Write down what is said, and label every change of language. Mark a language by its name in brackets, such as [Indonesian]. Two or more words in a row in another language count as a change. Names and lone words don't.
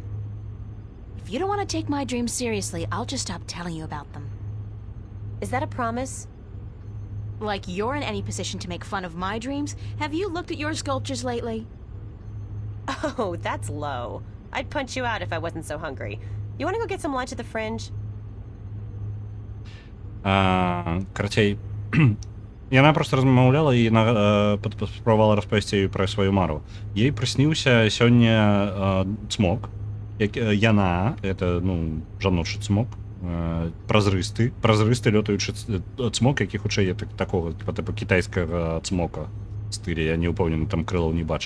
[English] If you don't want to take my dreams seriously, I'll just stop telling you about them. Is that a promise? Like you're in any position to make fun of my dreams? Have you looked at your sculptures lately? Oh, that's low. I'd punch you out if I wasn't so hungry. You want to go get some lunch at the Fringe? [Belarusian] Карацей, яна просто размаўляла і спрабавала распавесці ёй пра сваю мару. Ей прысніўся сёння цмок. Яна, это, ну, жаночы цмок, празрысты лётаючы цмок, які хутчэй такога, типа кітайскага цмока стылі, я не ўпэўнены, там крылаў не бачыў.